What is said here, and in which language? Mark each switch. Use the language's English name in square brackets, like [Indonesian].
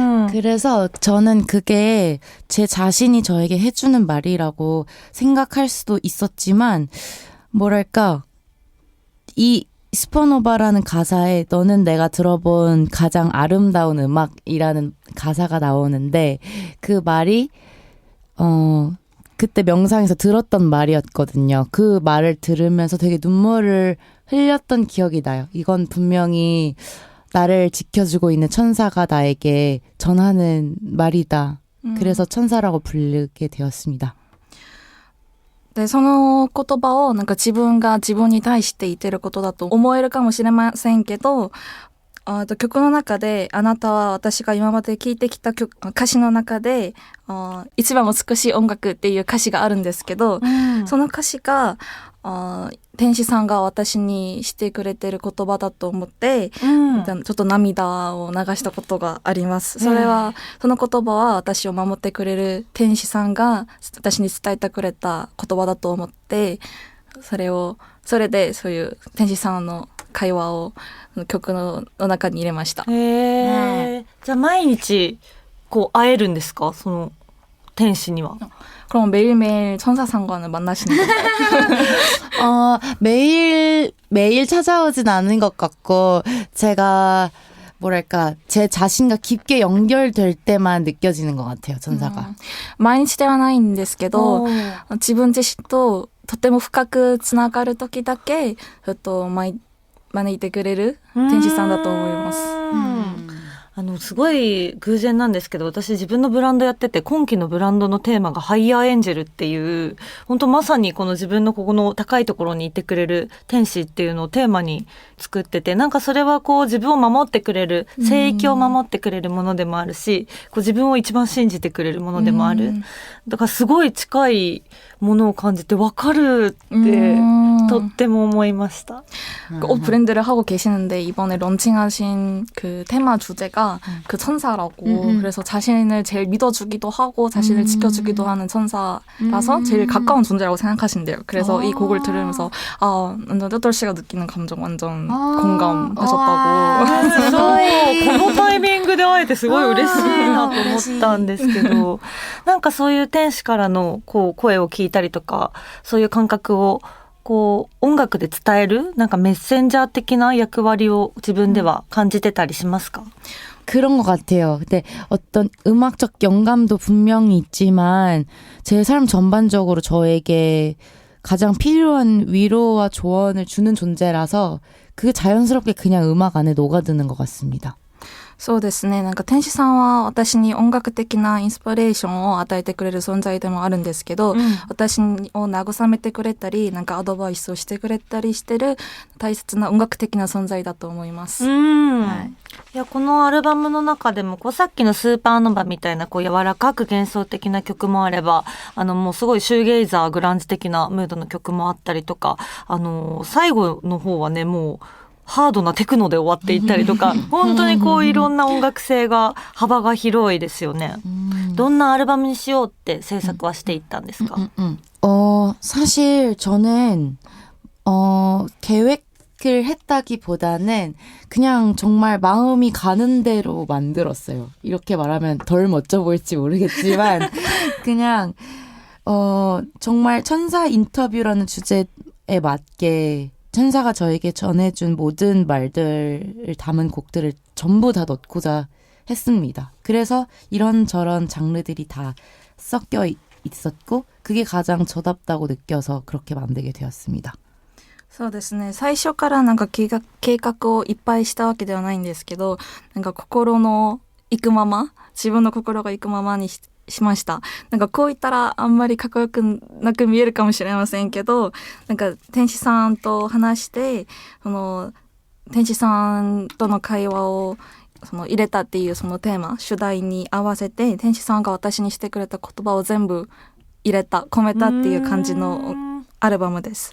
[Korean] 그래서 저는 그게 제 자신이 저에게 해주는 말이라고 생각할 수도 있었지만 뭐랄까 이 슈퍼노바라는 가사에 너는 내가 들어본 가장 아름다운 음악이라는 가사가 나오는데 그 말이 그때 명상에서 들었던 말이었거든요. 그 말을 들으면서 되게 눈물을 흘렸던 기억이 나요. 이건 분명히 나를 지켜주고 있는 천사가 나에게 전하는 말이다. 그래서 천사라고 부르게 되었습니다. [Japanese] で、その言葉をなんか自分が自分に対して言ってることだと思えるかもしれませんけど、曲の中であなたは私が今まで聴いてきた歌詞の中で一番美しい音楽っていう歌詞があるんですけど、その歌詞が天使さんが私にしてくれてる言葉だと思って、ちょっと涙を流したことがあります。それは、その言葉は私を守ってくれる天使さんが私に伝えてくれた言葉だと思って、それでそういう天使さんの会話を曲の中に入れました。じゃあ毎日こう会えるんですか？その天使には。 [Korean] 그럼 매일매일 천사상관을 만나시는 건가요? 매일 찾아오진 않은 것 같고 제가 뭐랄까 제 자신과 깊게 연결될 때만 느껴지는 것 같아요. 천사가. [Japanese] 毎日ではないんですけど、自分自身ととても深くつながる時だけ招いてくれる天使さんだと思います。すごい偶然なんですけど、私自分のブランドやってて、今期のブランドのテーマがハイヤーエンジェルっていう、本当まさにこの自分のここの高いところにいてくれる天使っていうのをテーマに作ってて、なんかそれはこう自分を守ってくれる、聖域を守ってくれるものでもあるし、こう自分を一番信じてくれるものでもある。だからすごい近いものを感じて分かるってとっても思いました。 [Korean] 옷 브랜드를 하고 계시는데 이번에 런칭하신 그 테마 주제가 그 천사라고 그래서 자신을 제일 믿어주기도 하고 자신을 지켜주기도 하는 천사라서 제일 가까운 존재라고 생각하신대요. 그래서 이 곡을 들으면서 완전 뚜돌 씨가 느끼는 감정 완전 공감하셨다고. [Japanese] すごいこのタイミングで会えてすごい嬉しいなと思ったんですけど、なんかそういう天使からのこう声を聞いたりとか、そういう感覚をこう音楽で伝えるなんかメッセンジャー的な役割を自分では感じてたりしますか？ [Korean] 그런 것 같아요. 근데 어떤 음악적 영감도 분명히 있지만 제 삶 전반적으로 저에게 가장 필요한 위로와 조언을 주는 존재라서 그 자연스럽게 그냥 음악 안에 녹아드는 것 같습니다. [Japanese] そうですね。なんか天使さんは私に音楽的なインスピレーションを与えてくれる存在でもあるんですけど、私を慰めてくれたり、なんかアドバイスをしてくれたりしてる大切な音楽的な存在だと思います。いやこのアルバムの中でもこうさっきのスーパーノヴァみたいなこう柔らかく幻想的な曲もあれば、もうすごいシューゲイザーグランジ的なムードの曲もあったりとか、最後の方はねもうハードなテクノで終わっていったりとか、本当にこういろんな音楽性が幅が広いですよね。どんなアルバムにしようって制作はしていったんですか？ [Korean] 사실 저는 계획을 했다기보다는 그냥 정말 마음이 가는 대로 만들었어요. 이렇게 말하면 덜 멋져 보일지 모르겠지만 그냥 정말 천사 인터뷰라는 주제에 맞게 천사가 저에게 전해준 모든 말들을 담은 곡들을 전부 다 넣고자 했습니다. 그래서 이런저런 장르들이 다 섞여 있었고 그게 가장 저답다고 느껴서 그렇게 만들게 되었습니다. [Japanese] そうですね。最初からなんか計画をいっぱいしたわけではないんですけど、なんか心の行くまま、自分の心が行くままにしました。なんかこう言ったらあんまりかっこよくなく見えるかもしれませんけど、なんか天使さんと話して、天使さんとの会話を入れたっていうそのテーマ、主題に合わせて天使さんが私にしてくれた言葉を全部込めたっていう感じのアルバムです。